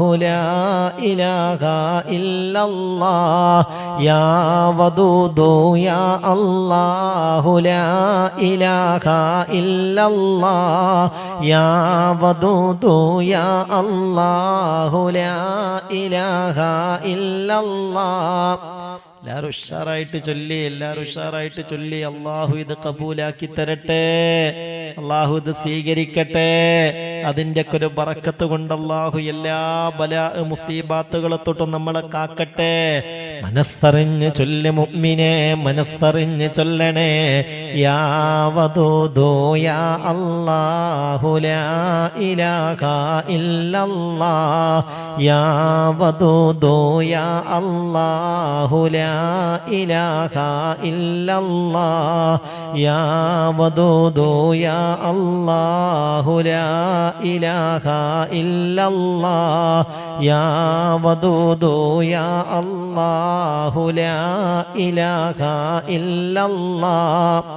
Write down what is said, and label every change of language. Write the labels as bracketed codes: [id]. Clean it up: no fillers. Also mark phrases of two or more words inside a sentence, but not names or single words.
[ar] لا إله إلا الله يا ودود يا الله لا إله إلا الله يا ودود يا الله لا إله إلا الله [ml] എല്ലാവരും ഉഷാറായിട്ട് ചൊല്ലി അള്ളാഹു ഇത് കബൂലാക്കി തരട്ടെ, അള്ളാഹു ഇത് സ്വീകരിക്കട്ടെ. അതിൻ്റെ ഒക്കെ ഒരു ബറക്കത്ത് കൊണ്ട് അള്ളാഹു എല്ലാ ബലാ മുസീബാത്തുകളെ തൊട്ടും നമ്മളെ കാക്കട്ടെ. മനസ്സറിഞ്ഞ് ചൊല്ല് മുഅ്മിനെ, മനസ്സറിഞ്ഞ് ചൊല്ലണേ. [ar] يا ودود يا الله لا إله إلا الله يا ودود يا الله لا إله إلا الله يا ودود يا الله لا إله إلا الله يا ودود يا الله لا إله إلا الله